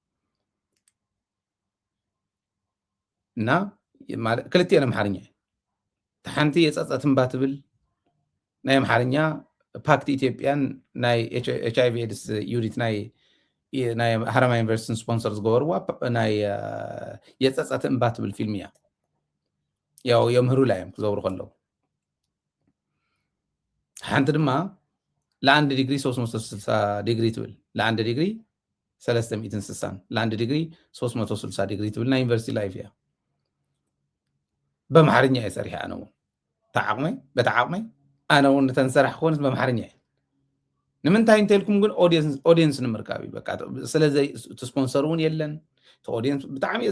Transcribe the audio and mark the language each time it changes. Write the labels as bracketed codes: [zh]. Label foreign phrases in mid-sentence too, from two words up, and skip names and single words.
[ti] እና ክልቲአን ኣምሓርኛ ሓንቲ የፀፀት እምባ ትብል ናይ ኣምሓርኛ ፓክት ኢትዮጵያን ናይ [en] HIV AIDS unit [ti] ናይ ሃረማያ ዩኒቨርሲቲን ስፖንሰር ዝገበርዋ ናይ የፀፀት እምባ ትብል ፊልም እያ ያው የምህሩላ እዮም ክዘብሩ ከለዉ ሓንቲ ድማ ለአንድ ዲግሪ 360 ዲግሪ ትብል ለአንድ ዲግሪ 360 ለአንድ ዲግሪ 360 ዲግሪ ትብል ናይ [en] university life [ti] እያ በአምሓርኛ እየ ሰሪሐ ኣነ እውን በተዓቕመይ ኣነ እውን ተንሰራሕ ክኾንስ በአምሓርኛ እየ ንምንታይ እንተልኩም ግን ኦዲየንስ ንምርካብ እዩ በቃ ስለዘይ ስፖንሰር እውን የለን ኦዲየንስ ብጣዕሚ እየ